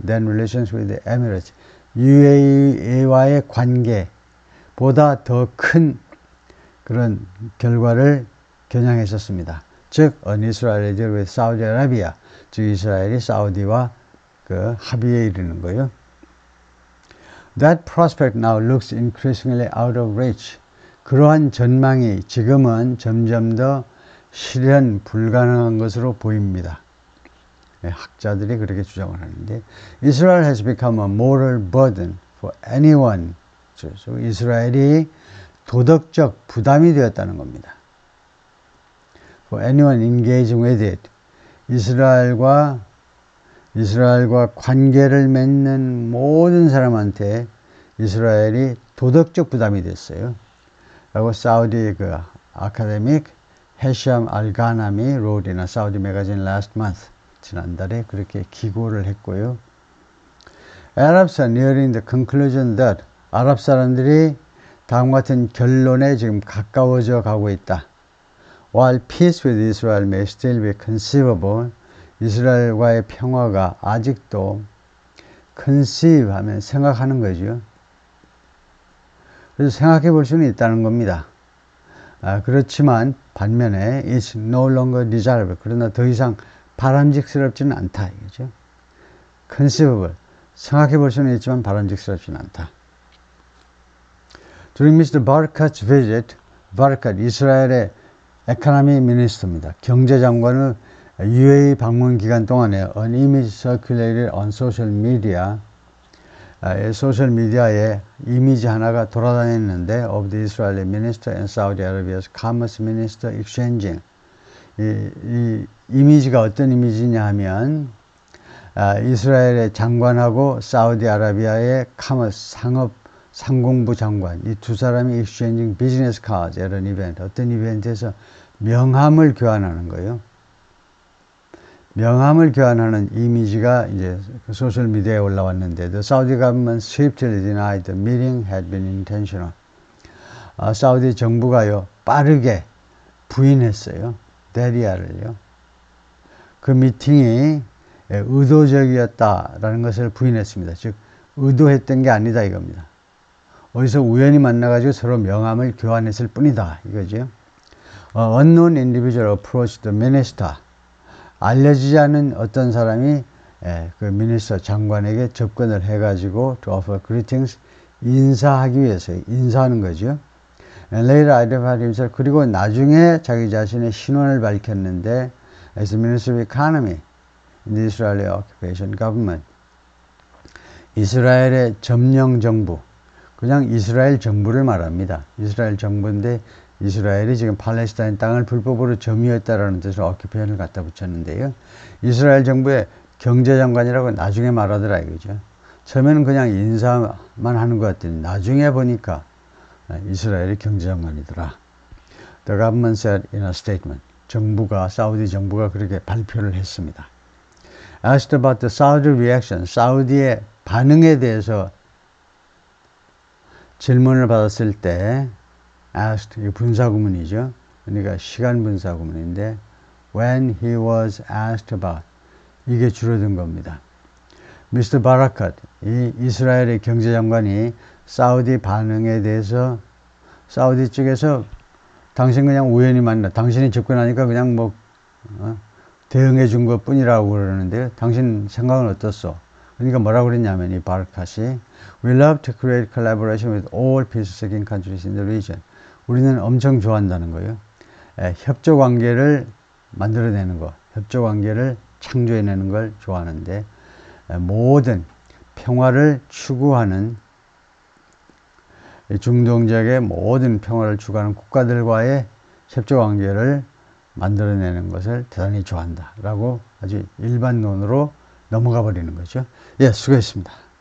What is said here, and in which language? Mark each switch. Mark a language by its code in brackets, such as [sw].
[en] Then relations with the Emirates, [ko] UAE와의 관계보다 더 큰 그런 결과를 겨냥했었습니다. 즉, [en] on Israel with Saudi Arabia, [ko] 즉 이스라엘이 사우디와 그 합의에 이르는 거예요. [en] That prospect now looks increasingly out of reach. [ko] 그러한 전망이 지금은 점점 더 실현 불가능한 것으로 보입니다. 학자들이 그렇게 주장을 하는데, [en] Israel has become a moral burden for anyone. [ko] 이스라엘이 도덕적 부담이 되었다는 겁니다. [en] For anyone engaging with it. [ko] 이스라엘과 관계를 맺는 모든 사람한테 이스라엘이 도덕적 부담이 됐어요. 라고 사우디 그 아카데믹 헤샴 알가나미 [en] wrote in a Saudi magazine last month. [ko] 지난달에 그렇게 기고를 했고요. [en] Arabs are nearing the conclusion that, [ko] 아랍 사람들이 다음과 같은 결론에 지금 가까워져 가고 있다. [en] While peace with Israel may still be conceivable, [ko] 이스라엘과의 평화가 아직도 conceive 하면 생각하는 거죠. 그래서 생각해 볼 수는 있다는 겁니다. 그렇지만 반면에 [en] it's no longer desirable. [ko] 그러나 더 이상 바람직스럽지는 않다. 이거죠. conceivable. 생각해 볼 수는 있지만 바람직스럽지는 않다. [en] During Mr. [ko] Barakat's visit, 바라캇, 이스라엘의 에코노미 미니스터입니다. 경제장관의 UAE 방문 기간 동안에 [en] an image circulated on social media, [ko] 소셜 미디어에 이미지 하나가 돌아다녔는데 [en] of the Israeli minister and Saudi Arabia's commerce minister exchanging. [ko] 이 이미지가 어떤 이미지냐 하면 이스라엘의 장관하고 사우디아라비아의 카머스 상공부 장관 이 두 사람이 [en] exchanging business cards [ko] 이런 이벤트 어떤 이벤트에서 명함을 교환하는 거예요. 명함을 교환하는 이미지가 이제 소셜 미디어에 올라왔는데 [en] the Saudi government swiftly denied the meeting had been intentional. [ko] 사우디 정부가요 빠르게 부인했어요. 데리아를요. 그 미팅이 의도적이었다라는 것을 부인했습니다. 즉 의도했던 게 아니다 이겁니다. 어디서 우연히 만나가지고 서로 명함을 교환했을 뿐이다 이거죠. [en] Unknown individual approached the minister. [ko] 알려지지 않은 어떤 사람이 그 미니스터 장관에게 접근을 해가지고 [en] to offer greetings [ko] 인사하기 위해서 인사하는 거죠. [en] And later identified himself. [ko] 그리고 나중에 자기 자신의 신원을 밝혔는데 [en] as the Minister of Economy in the Israeli Occupation Government. [ko] 이스라엘의 점령 정부. 그냥 이스라엘 정부를 말합니다. 이스라엘 정부인데 이스라엘이 지금 팔레스타인 땅을 불법으로 점유했다라는 뜻으로 오큐페이션을 갖다 붙였는데요. 이스라엘 정부의 경제장관이라고 나중에 말하더라 이거죠. 처음에는 그냥 인사만 하는 것 같더니 나중에 보니까 이스라엘의 경제장관이더라. [en] The government said in a statement. [ko] 사우디 정부가 그렇게 발표를 했습니다. [en] Asked about the Saudi reaction. [ko] 사우디의 반응에 대해서 질문을 받았을 때 asked, 이 분사구문이죠. 그러니까 시간 분사구문인데 [en] when he was asked about, [ko] 이게 줄어든 겁니다. [en] Mr. [ko] Barakat, 이 이스라엘의 경제장관이 사우디 반응에 대해서 사우디 쪽에서 당신 그냥 우연히 만나, 당신이 접근하니까 그냥 뭐 대응해 준 것 뿐이라고 그러는데요. 당신 생각은 어떻소? 그러니까 뭐라고 그랬냐면 이 바르카시 [en] We love to create collaboration with all peace-seeking countries in the region. [ko] 우리는 엄청 좋아한다는 거예요. 협조 관계를 만들어내는 거, 협조 관계를 창조해내는 걸 좋아하는데 모든 평화를 추구하는 중동 지역의 모든 평화를 추구하는 국가들과의 협조 관계를 만들어내는 것을 대단히 좋아한다 라고 아주 일반론으로 넘어가 버리는 거죠. 예, 수고했습니다.